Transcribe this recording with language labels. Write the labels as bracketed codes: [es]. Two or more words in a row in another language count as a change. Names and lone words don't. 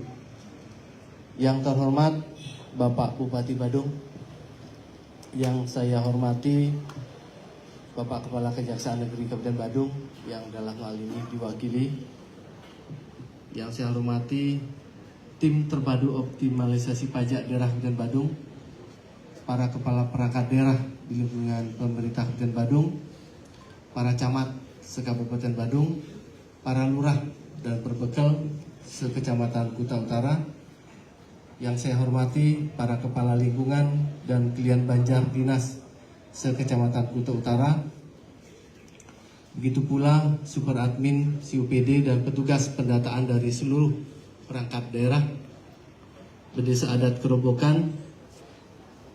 [id] Yang terhormat Bapak Bupati Badung, yang saya hormati Bapak Kepala Kejaksaan Negeri Kabupaten Badung yang dalam hal ini diwakili, yang saya hormati Tim Terpadu Optimalisasi Pajak Daerah Kabupaten Badung, para kepala perangkat daerah di lingkungan pemerintah Kabupaten Badung, para camat se-Kabupaten Badung, para lurah dan perbekal se-Kecamatan Kuta Utara, yang saya hormati para kepala lingkungan dan klien Banjar Dinas se-Kecamatan Kuta Utara, begitu pula super admin, CUPD dan petugas pendataan dari seluruh perangkat daerah, Desa Adat Kerobokan,